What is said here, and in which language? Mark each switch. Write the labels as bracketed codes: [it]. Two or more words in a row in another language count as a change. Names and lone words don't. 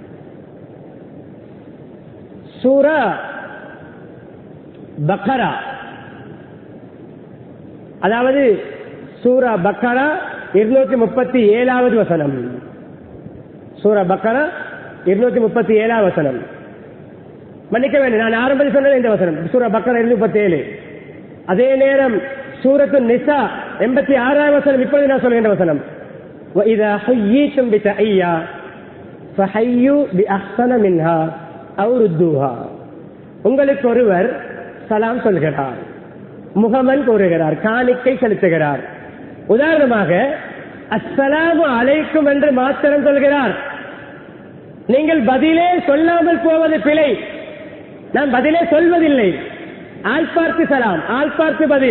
[ta] சூரா பக்கரா, அதாவது சூரா பக்கரா 237வது வசனம். சூரா பக்கரா 237வது வசனம். மன்னிக்க வேண்டும், நான் ஆரம்பத்தில் சொன்னது இந்த வசனம் சூரா பக்கரா 237. அதே நேரம் சூரத்து நிசா 86வது வசனம் இப்பொழுது நான் சொல்கின்ற வசனம். [ar] وَإِذَا حُيِّيتُمْ بِتَحِيَّةٍ فَحَيُّوا بِأَحْسَنَ مِنْهَا أَوْ رُدُّوهَا. [ta] உங்களுக்கு ஒருவர் சலாம் சொல்கிறார், முகமன் கூறுகிறார், காணிக்கை செலுத்துகிறார். உதாரணமாக [ar] السلام عليكم [ta] என்று மாத்திரம் சொல்கிறார். நீங்கள் பதிலே சொல்லாமல் போவது பிழை. நான் பதிலே சொல்வதில்லை, ஆள் பார்த்து சலாம், ஆள் பார்த்து பதில்.